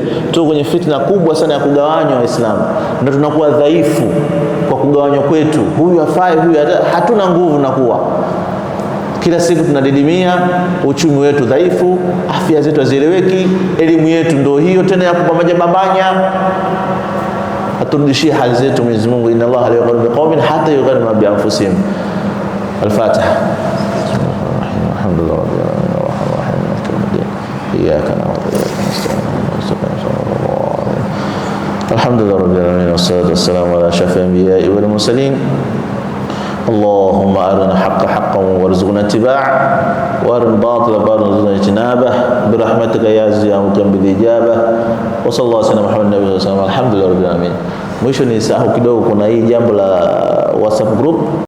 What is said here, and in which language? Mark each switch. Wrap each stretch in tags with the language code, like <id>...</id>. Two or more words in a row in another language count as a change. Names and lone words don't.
<sw>Tuko kwenye fitna kubwa sana ya kugawanywa Waislamu, ndio tunakuwa dhaifu kwa kugawanywa kwetu. Huyu afai, huyu hatuna nguvu, na kuwa kila siku tunadidimia, uchumi wetu dhaifu, afya zetu hazieleweki, elimu yetu ndio hiyo tena ya kubambanya. Aturudishie hali zetu Mwenyezi Mungu.</sw> <ar>إن الله لا يغير بقوم حتى يغير ما بأنفسهم. الفاتحة. الحمد لله رب العالمين الرحمن الرحيم مالك يوم الدين إياك نعبد وإياك نستعين اهدنا الصراط المستقيم. الحمد لله رب العالمين والصلاة والسلام على أشرف الأنبياء والمرسلين. اللهم أرنا الحق حقا وارزقنا اتباعه وأرنا الباطل باطلا وارزقنا اجتنابه برحمتك يا عزيز يا مقيم بالإجابة. وصلى الله عليه وسلم محمد صلى الله الحمد لله رب العالمين.</ar> <sw>Mwisho ni sahau kidogo, kuna hii jambo la WhatsApp group.</sw>